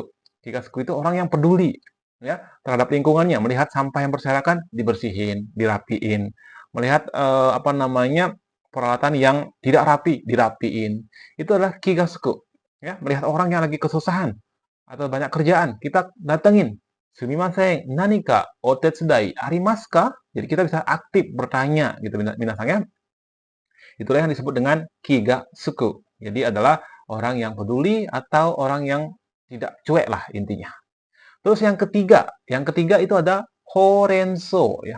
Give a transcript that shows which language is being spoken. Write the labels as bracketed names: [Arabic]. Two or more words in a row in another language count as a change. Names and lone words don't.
[Japanese] Kiga suku [Indonesian] itu orang yang peduli ya terhadap lingkungannya, melihat sampah yang berserakan dibersihin, dirapiin, melihat peralatan yang tidak rapi dirapiin. Itu adalah [Japanese] kiga suku. [Indonesian] Ya, melihat orang yang lagi kesusahan atau banyak kerjaan, kita datengin. [Japanese] Sumimasen, nanika otetsudai arimasu ka? [Indonesian] Jadi kita bisa aktif bertanya gitu minasang ya. Itulah yang disebut dengan [Japanese] kiga suku. [Indonesian] Jadi adalah orang yang peduli atau orang yang tidak cuek lah intinya. Terus yang ketiga itu ada horenso ya.